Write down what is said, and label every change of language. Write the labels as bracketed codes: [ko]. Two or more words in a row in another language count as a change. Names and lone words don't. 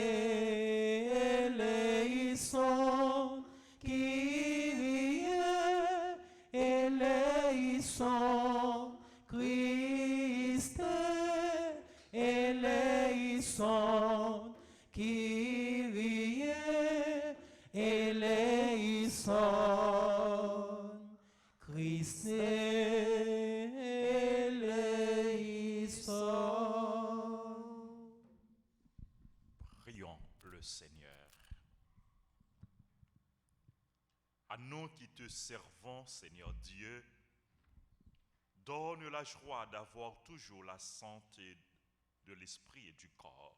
[el] ελέησον, Κύριε ελέησον, Χριστέ ελέησον, Κύριε ελέησον, Χριστέ ελέησον. [fr] Prions le Seigneur. À nous qui te servons, Seigneur Dieu, donne la joie d'avoir toujours la santé de l'esprit et du corps.